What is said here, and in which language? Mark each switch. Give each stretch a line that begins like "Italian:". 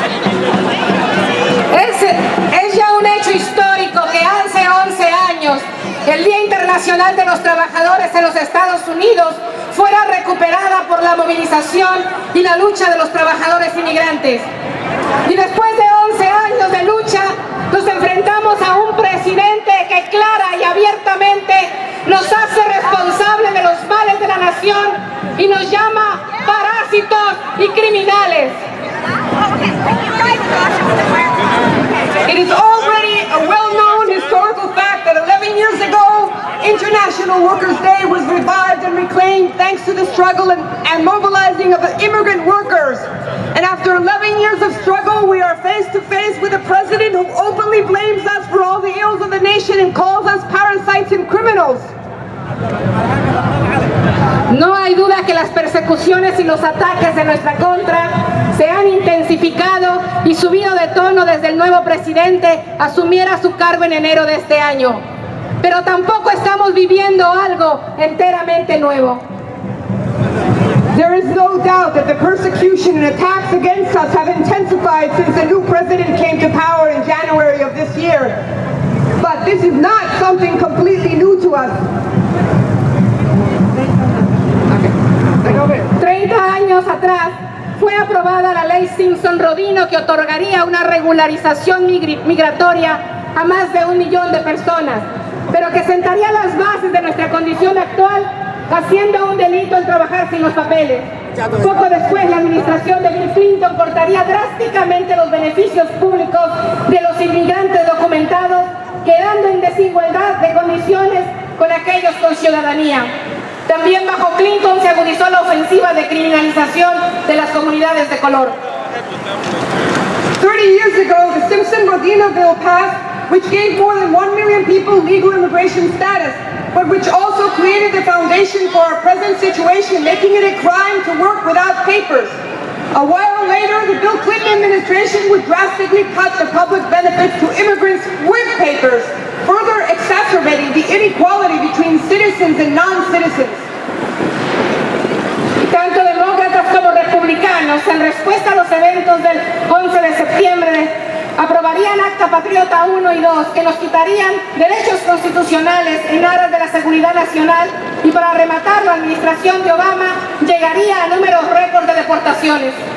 Spanish: Es ya un hecho histórico que hace 11 años el Día Internacional de los Trabajadores en los Estados Unidos fuera recuperada por la movilización y la lucha de los trabajadores inmigrantes. Y después de 11 años de lucha, nos enfrentamos a un presidente que clara y abiertamente nos hace responsables de los males de la nación y nos llama parásitos y criminales.
English: It is already a well-known historical fact that 11 years ago, International Workers' Day was revived and reclaimed thanks to the struggle and mobilizing of the immigrant workers. And after 11 years of struggle, we are face to face with a president who openly blames us for all the ills of the nation and calls us parasites and criminals.
Spanish: No hay duda que las persecuciones y los ataques en nuestra contra se han intensificado y subido de tono desde el nuevo presidente asumiera su cargo en enero de este año. Pero tampoco estamos viviendo algo enteramente nuevo.
English: There is no doubt that the persecution and attacks against us have intensified since the new president came to power in January of this year. But this is not something completely new to us.
Spanish: 30 años atrás fue aprobada la ley Simpson-Rodino que otorgaría una regularización migratoria a más de 1 millón de personas, pero que sentaría las bases de nuestra condición actual, haciendo un delito el trabajar sin los papeles. Poco después, la administración de Bill Clinton cortaría drásticamente los beneficios públicos de los inmigrantes documentados, quedando en desigualdad de condiciones con aquellos con ciudadanía. También bajo Clinton se agudizó la ofensiva de criminalización de las comunidades de color.
English: 30 years ago, the Simpson-Rodino bill passed, which gave more than 1 million people legal immigration status, but which also created the foundation for our present situation, making it a crime to work without papers. A while later, the Bill Clinton administration would drastically cut the public benefits to immigrants with papers, further exacerbating the inequality between citizens and non-citizens.
Spanish: Tanto demócratas como republicanos, en respuesta a los eventos del 11 de septiembre, aprobarían Acta Patriota 1 y 2, que nos quitarían derechos constitucionales en aras de la seguridad nacional, y para rematar, la administración de Obama llegaría a números récord de deportaciones.